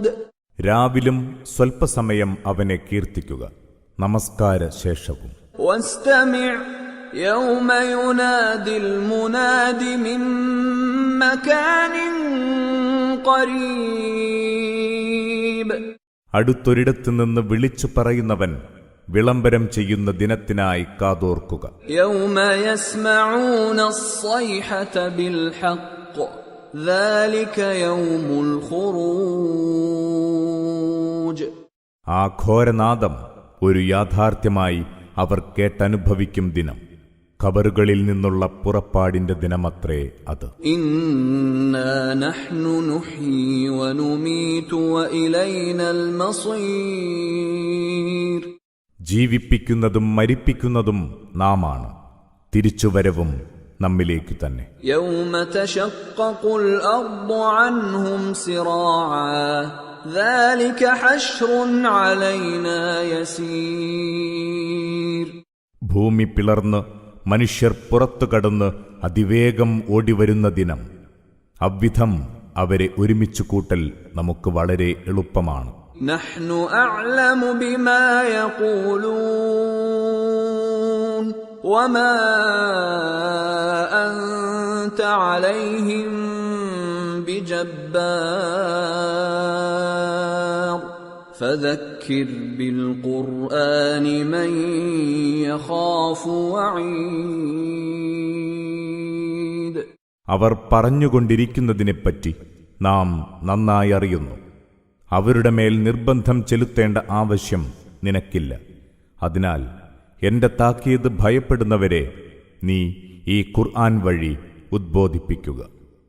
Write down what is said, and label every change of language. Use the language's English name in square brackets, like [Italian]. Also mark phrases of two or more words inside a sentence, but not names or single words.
[Malayalam] രാവിലും സ്വൽപ്പസമയം അവനെ കീർത്തിക്കുക, നമസ്കാര ശേഷവും. [Arabic] واستمع يوم ينادي المناد من مكان قريب. [Malayalam] അടുത്തൊരിടത്തു നിന്ന് വിളിച്ചു പറയുന്നവൻ വിളംബരം ചെയ്യുന്ന ദിനത്തിനായി കാതോർക്കുക. [Arabic] يوم يسمعون الصيحة بالحق ذلك يوم الخروج. [Malayalam] ആ ഘോരനാദം ഒരു യാഥാർത്ഥ്യമായി അവർ കേട്ടനുഭവിക്കും ദിനം, ഖബറുകളിൽ നിന്നുള്ള പുറപ്പാടിന്റെ ദിനമത്രേ അത്. [Arabic] إنا نحن نحيي ونميت وإلينا المصير. [Malayalam] ജീവിപ്പിക്കുന്നതും മരിപ്പിക്കുന്നതും നാമാണ്, തിരിച്ചുവരവും നമ്മിലേക്ക് തന്നെ. [Arabic] يوم تشقق الأرض عنهم سراعا ذلك حشر علينا يسير. [Malayalam] ഭൂമി പിളർന്ന് മനുഷ്യർ പുറത്തു കടന്ന് അതിവേഗം ഓടിവരുന്ന ദിനം, അவ்விധം അവരെ ഒരുമിച്ചു കൂട്ടൽ നമുക്ക് വളരെ എളുപ്പമാണ്. [Arabic] نحن أعلم بما يقولون وما أنت عليهم بجبار فذكر بالقرآن من يخاف وعيد. [Malayalam] അവർ പറഞ്ഞുകൊണ്ടിരിക്കുന്നതിനെപ്പറ്റി നാം നന്നായി അറിയുന്നു. അവരുടെ മേൽ നിർബന്ധം ചെലുത്തേണ്ട ആവശ്യം നിനക്കില്ല. അതിനാൽ എന്റെ താക്കീത് ഭയപ്പെടുന്നവരെ നീ ഈ ഖുർആൻ വഴി ഉദ്ബോധിപ്പിക്കുക.